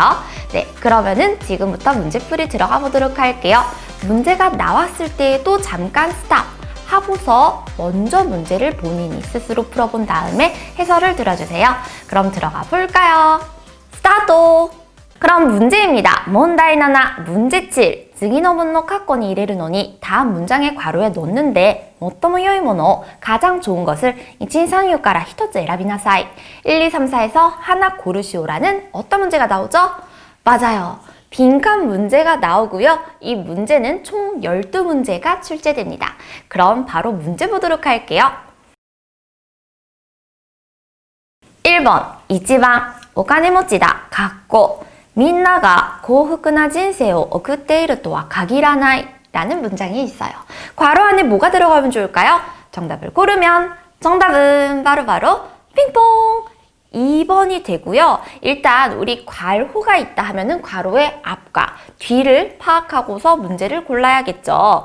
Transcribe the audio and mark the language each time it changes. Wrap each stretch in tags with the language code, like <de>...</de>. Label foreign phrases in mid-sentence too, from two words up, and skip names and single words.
<ko>네, 그러면은 지금부터 문제풀이 들어가 보도록 할게요. 문제가 나왔을 때에도 잠깐 스탑 하고서 먼저 문제를 본인이 스스로 풀어본 다음에 해설을 들어주세요. 그럼 들어가 볼까요? 스타트! 그럼 문제입니다. 문제 7. 문제 7.</ko> <ja>次の文の括弧に入れるのに</ja> <ko>다음 문장의 괄호에 넣는데</ko> <ja>最も良いものを</ja> <ko>가장 좋은 것을</ko> <ja>1, 2, 3, 4 から1つ選びなさい.</ja> <ko>1, 2, 3, 4에서 하나 고르시오라는 어떤 문제가 나오죠? 맞아요. 빈칸 문제가 나오고요. 이 문제는 총 12문제가 출제됩니다. 그럼 바로 문제 보도록 할게요.</ko> <ja>1번 一番お金持ちだ みんなが幸福な人生を送っているとは限らない</ja> <ko>라는 문장이 있어요. 괄호 안에 뭐가 들어가면 좋을까요? 정답을 고르면 정답은 바로 핑퐁 2번이 되고요. 일단 우리 괄호가 있다 하면은 괄호의 앞과 뒤를 파악하고서 문제를 골라야겠죠.</ko>